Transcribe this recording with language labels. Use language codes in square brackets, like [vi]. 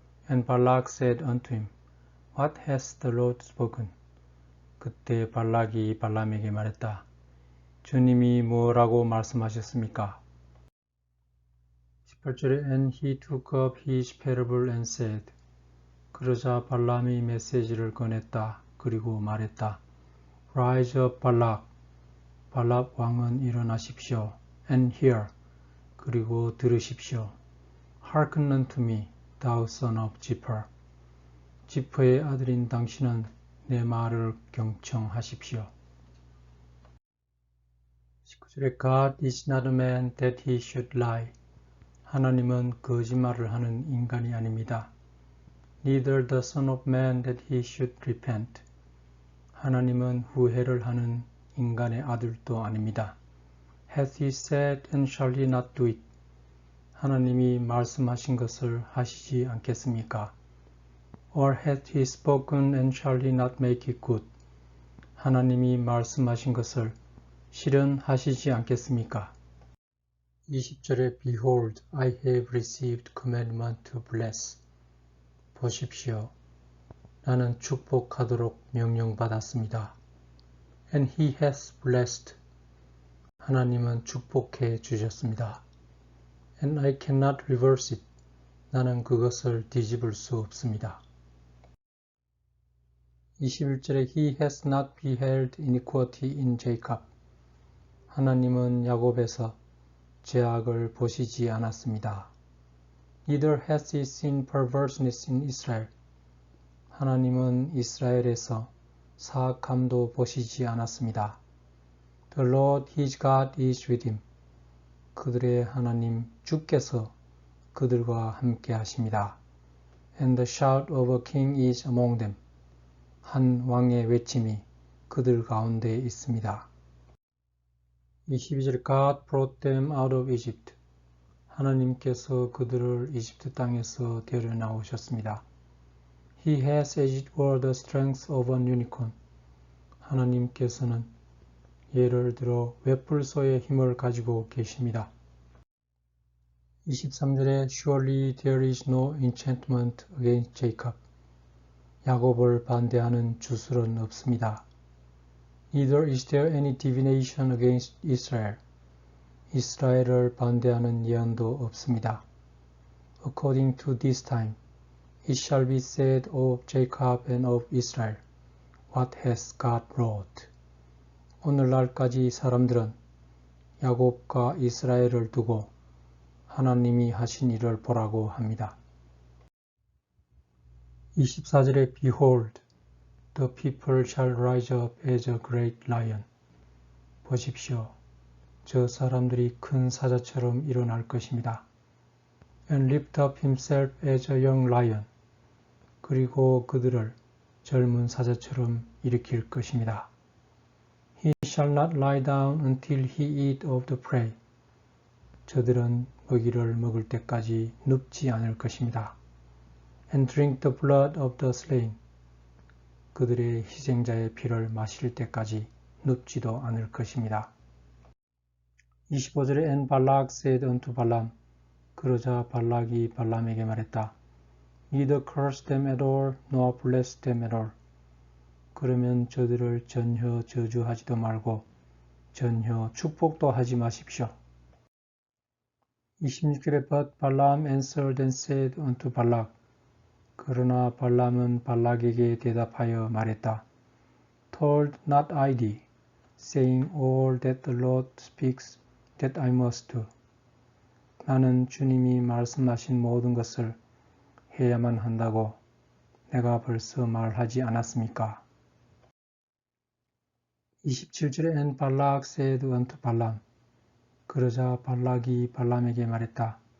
[en] And Balak said unto him, What has the Lord spoken? [ko] 그때 발락이 발람에게 말했다. 주님이 뭐라고 말씀하셨습니까? [en] 18절에 And he took up his parable and said. [ko] 그러자 발람이 메시지를 꺼냈다. 그리고 말했다. [en] Rise up, [ko] 발락. 발락 왕은 일어나십시오. [en] And hear. [ko] 그리고 들으십시오. [en] Hearken unto me, thou son of Zipper. [ko] 지퍼의 아들인 당신은 내 말을 경청하십시오. [en] 19절에 God is not a man that he should lie. [ko] 하나님은 거짓말을 하는 인간이 아닙니다. [en] Neither the son of man that he should repent. [ko] 하나님은 후회를 하는 인간의 아들도 아닙니다. [en] Hath he said and shall he not do it? [ko] 하나님이 말씀하신 것을 하시지 않겠습니까? [en] Or hath he spoken and shall he not make it good? [ko] 하나님이 말씀하신 것을 실현하시지 않겠습니까? [en] 20절에 Behold, I have received commandment to bless. [ko] 보십시오. 나는 축복하도록 명령받았습니다. [en] And he has blessed. [ko] 하나님은 축복해 주셨습니다. [en] And I cannot reverse it. [ko] 나는 그것을 뒤집을 수 없습니다. [en] 21절에 He has not beheld iniquity in Jacob. [ko] 하나님은 야곱에서 죄악을 보시지 않았습니다. [en] Neither has he seen perverseness in Israel. [ko] 하나님은 이스라엘에서 사악함도 보시지 않았습니다. [en] The Lord his God is with him. [ko] 그들의 하나님 주께서 그들과 함께 하십니다. [en] And the shout of a king is among them. [ko] 한 왕의 외침이 그들 가운데 있습니다. [en] 22절 God brought them out of Egypt. [ko] 하나님께서 그들을 이집트 땅에서 데려 나오셨습니다. [en] He has as it were the strength of an unicorn. [ko] 하나님께서는 예를 들어 웹불소의 힘을 가지고 계십니다. [en] 23절에 Surely there is no enchantment against Jacob. [ko] 야곱을 반대하는 주술은 없습니다. [en] Neither is there any divination against Israel. [ko] 이스라엘을 반대하는 예언도 없습니다. [en] According to this time, it shall be said of Jacob and of Israel, what has God wrought? [ko] 오늘날까지 사람들은 야곱과 이스라엘을 두고 하나님이 하신 일을 보라고 합니다. [en] 24절에 Behold, the people shall rise up as a great lion. [ko] 보십시오. 저 사람들이 큰 사자처럼 일어날 것입니다. [en] And lift up himself as a young lion. [ko] 그리고 그들을 젊은 사자처럼 일으킬 것입니다. [en] He shall not lie down until he eat of the prey. [ko] 저들은 먹이를 먹을 때까지 눕지 않을 것입니다. [en] And drink the blood of the slain. [ko] 그들의 희생자의 피를 마실 때까지 눕지도 않을 것입니다. [en] 25절에 And Balak said unto Balaam. [ko] 그러자 발락이 발람에게 말했다. [en] Neither curse them at all, nor bless them at all. [ko] 그러면 저들을 전혀 저주하지도 말고 전혀 축복도 하지 마십시오. [en] 26절에 But Balaam answered and said unto Balak. [ko] 그러나 발람은 발락에게 대답하여 말했다. [en] Told not I thee, saying all that the Lord speaks that I must do. [ko] 나는 주님이 말씀하신 모든 것을 해야만 한다고 내가 벌써 말하지 않았습니까? [en] 27절에 And Balak said unto Balaam. [ko] 그러자 발락이 발람에게 말했다.